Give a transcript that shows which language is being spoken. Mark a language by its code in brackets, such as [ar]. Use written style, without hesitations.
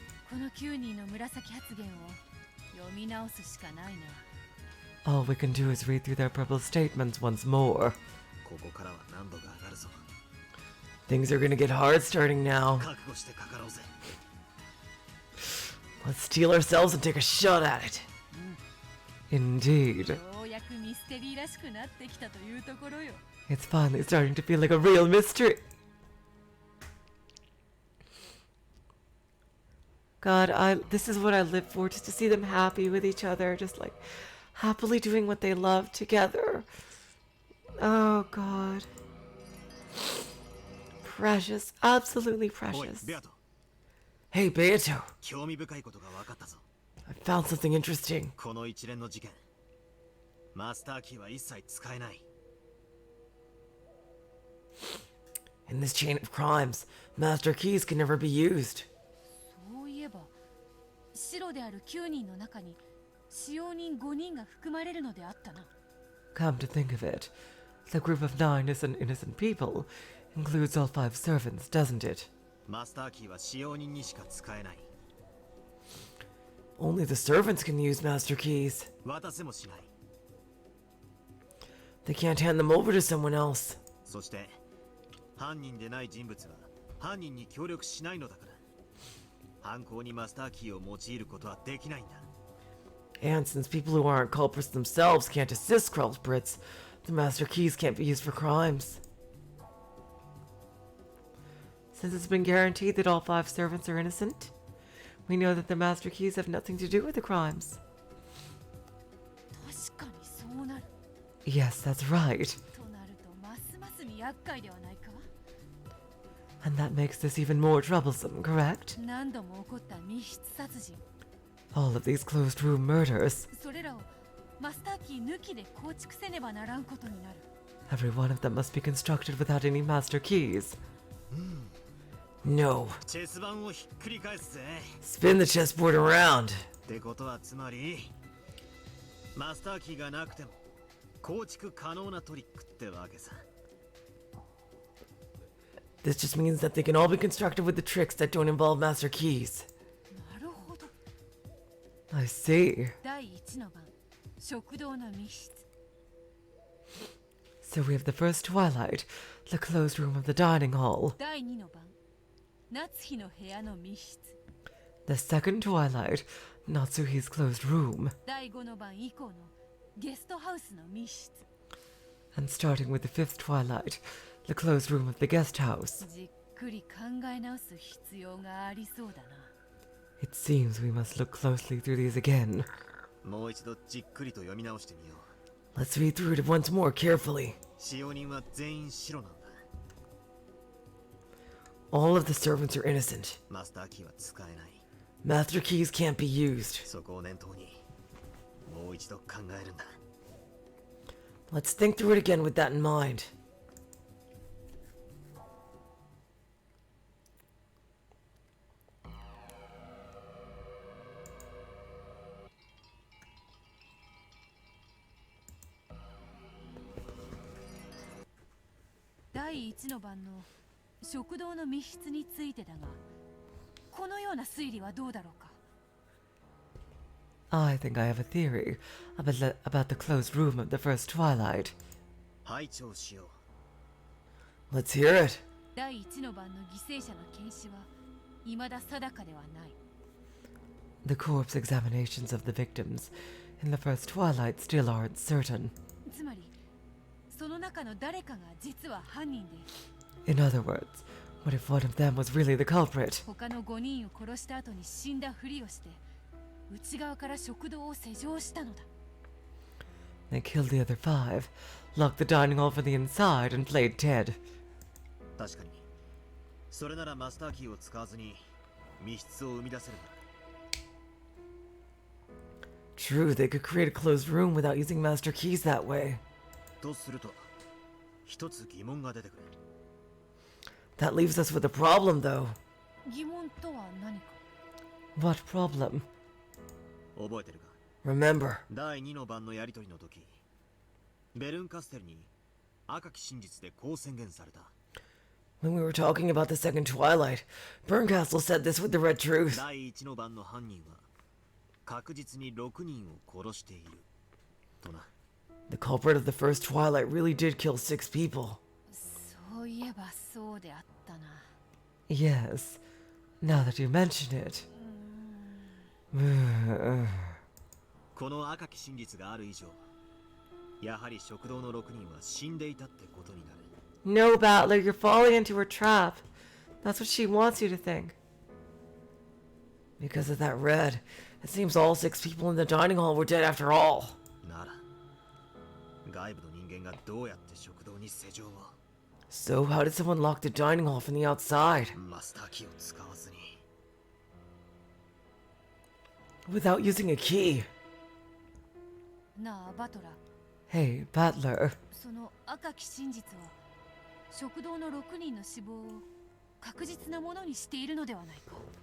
[ja] この9人の紫発言を読み直すしかないな。 [en] All we can do is read through their purple statements once more. ここからは難度が上がるぞ。 Things are gonna get hard starting now. 覚悟してかかろうぜ。 Let's steel ourselves and take a shot at it. Indeed. [ja] ようやくミステリーらしくなってきたというところよ。 [en] It's finally starting to feel like a real mystery. God, this is what I live for, just to see them happy with each other, just like happily doing what they love together. Oh God. Precious, absolutely [ja] おい、 [en] precious. [ja] ベアト。 [en] Hey, Beato, [ja] 興味深いことが分かったぞ。 [en] I found something interesting. [ja] この一連の事件、マスターキーは一切使えない。 [en] In this chain of crimes, master keys can never be used. [ja] そういえば白である9人の中に使用人5人が含まれるのであったな。 [en] Come to think of it, the group of 9 innocent people includes all 5 servants, doesn't it? [ja] マスターキーは使用人にしか使えない。 [en] Only the servants can use master keys. [ja] 渡せもしない。 [en] They can't hand them over to someone else. [ja] そして犯人でない人物は犯人に協力しないのだから、犯行にマスターキーを用いることはできないんだ。 [en] And since people who aren't culprits themselves can't assist culprits, the master keys can't be used for crimes. Since it's been guaranteed that all 5 servants are innocent, we know that the master keys have nothing to do with the crimes. [ja] 確かにそうなる。 [en] Yes, that's right. [ja] となるとますますに厄介ではないか。 [en] And that makes this even more troublesome, correct? [ja] 何度も起こった密室殺人。 [en] All of these closed room murders. [ja] それらをマスターキー抜きで構築せねばならんことになる。 [en] Every one of them must be constructed without any master keys. No. [ja] チェス盤をひっくり返すぜ。 [en] Spin the chessboard around. [ja] ってことはつまりマスターキーがなくても構築可能なトリックってわけさ。 [en] This just means that they can all be constructed with the tricks that don't involve master keys. [ja] なるほど。 [en] I see. [ja] 第1の番、食堂の密室。 [en] So we have the first Twilight, the closed room of the dining hall. [ja] 第2の番、夏日の部屋の密室。 [en] The second Twilight, Natsuhi's closed room. [ja] 第5の番以降のゲストハウスの密室。 [en] And starting with the fifth Twilight, the closed room of the guest house. [ja] じっくり考え直す必要がありそうだな。 [en] It seems we must look closely through these again. [ja] もう一度じっくりと読み直してみよう。 [en] Let's read through it once more carefully. [ja] 使用人は全員白なんだ。 [en] All of the servants are innocent. [ja] マスターキーは使えない。 [en] Master keys can't be used. [ja] そこを念頭にもう一度考えるんだ。 [en] Let's think through it again with that in mind. [ja] 第一の番の食堂の密室についてだが、このような推理はどうだろうか。 [en] I think I have a theory about the closed room of the first Twilight. [ja] 拝聴しよう。 [en] Let's hear it. [ja] 第一の番の犠牲者の検視は未だ定かではない。 [en] The corpse examinations of the victims in the first Twilight still aren't certain. [ja] つまり、その中の誰かが実は犯人で。 [en] In other words, what if one of them was really the culprit? [ja] 他の5人を殺した後に死んだふりをして、内側から食堂を施錠したのだ。 [en] They killed the other 5, locked the dining hall from the inside, and played dead. [ja] 確かに。それならマスターキーを使わずに密室を生み出せるな。 [en] True, they could create a closed room without using master keys that way. [ja] とすると、一つ疑問が出てくる。 [en] That leaves us with a problem, though. [ja] 疑問とは何か。 [en] What problem? [ja] 覚えてるか [en] Remember. [ja] 第2の番のやりとりの時、ベルンカステルに赤き真実でこう宣言された。 [en] When we were talking about the second Twilight, Bernkastel said this with the red truth. [ja] 第1の番の犯人は確実に6人を殺しているとな。 [en] The culprit of the first Twilight really did kill 6 people. [ja] そういえばそうであったな。 [en] Yes, now that you mention it. [ja] この赤き真実がある以上、やはり食堂の6人は死んでいたってことになる。 [en] No, Battler, you're falling into her trap. That's what she wants you to think. Because of that red, it seems all 6 people in the dining hall were dead after all. [ja] なら、外部の人間がどうやって食堂に施錠を [en] So how did someone lock the dining hall from the outside? [ja] マスターキーを使わずに [en] Without using a key. [ja] なあ、バトラ。 [en] Hey, Battler. [ja] その赤き真実は食堂の6人の死亡を確実なものにしているのではないか。